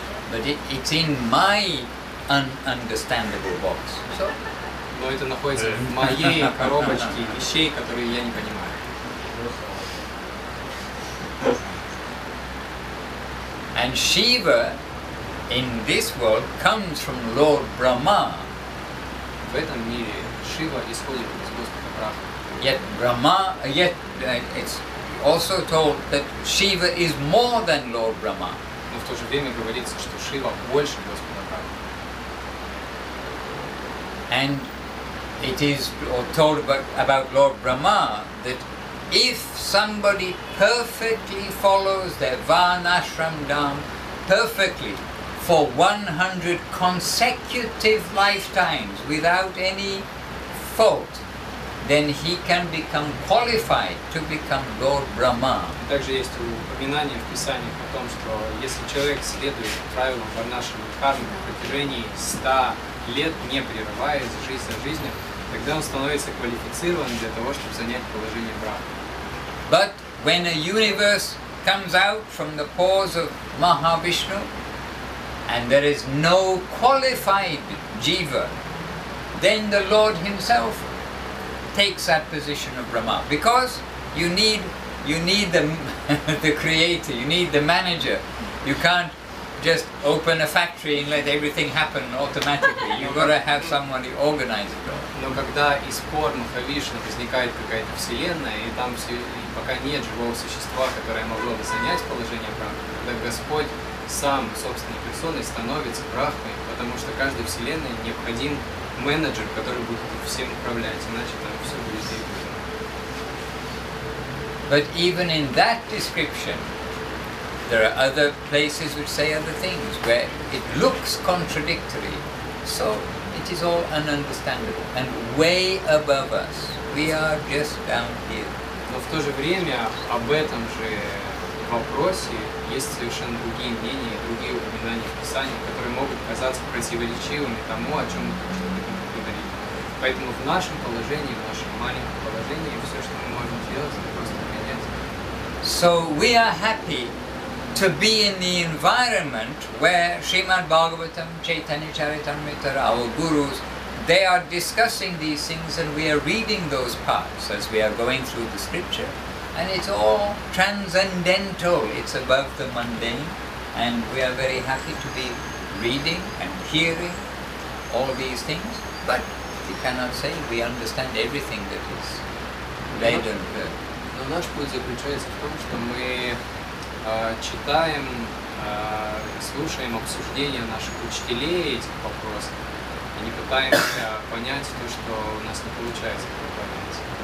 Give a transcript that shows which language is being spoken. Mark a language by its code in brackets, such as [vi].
[en] But it's in my ununderstandable box. So, [ru] но это находится в моей коробочке вещей, которые я не понимаю. [en] And Shiva in this world comes from Lord Brahma. [ru] В этом мире Шива исходит из Господа Брахмы. [en] Yet Brahma, it's also told that Shiva is more than Lord Brahma. [ru] Но в то же время говорится, что Шива больше Господа Брахмы. [en] And it is told about Lord Brahma that if somebody perfectly follows their Varnashram Dham perfectly for 100 consecutive lifetimes without any fault, then he can become qualified to become Lord Brahma. [ru] Также есть упоминание в Писаниях о том, что если человек следует правилам Варнашрама Дхармы на протяжении 100 лет, не прерываясь жизнь за жизнью, тогда он становится квалифицирован для того, чтобы занять положение Брахмы. [en] But when a universe comes out from the pores of Mahavishnu and there is no qualified jiva, then the Lord himself takes that position of Brahma, because you need the the creator, you need the manager. You can't just open a factory and let everything happen automatically. You've got to have someone who organizes it all. [ru] Но когда из пор Махавишну возникает какая-то вселенная, и там пока нет живого существа, которое могло бы занять положение Брахмы, тогда Господь сам собственной персоной становится Брахмой, потому что каждой вселенной необходим менеджер, который будет всем управлять, иначе там все будет двигаться. [en] But even in that description, there are other places which say other things, where it looks contradictory, so it is all ununderstandable and way above us. We are just down here. [ru] Но в то же время об этом же вопросе есть совершенно другие мнения, другие упоминания в Писании, которые могут казаться противоречивыми тому, о чем мы говорили. Поэтому в нашем положении, в нашем маленьком положении, все, что мы можем сделать, это просто принять. [en] So we are happy to be in the environment where Srimad Bhagavatam, Chaitanya Charitamrita, our gurus, they are discussing these things and we are reading those parts as we are going through the scripture. And it's all transcendental, it's above the mundane, and we are very happy to be reading and hearing all these things, but we cannot say we understand everything that is read and heard. [ru] Но наш путь заключается в том, что мы читаем, слушаем обсуждения наших учителей этих вопросов и не пытаемся понять то, что у нас не получается понять.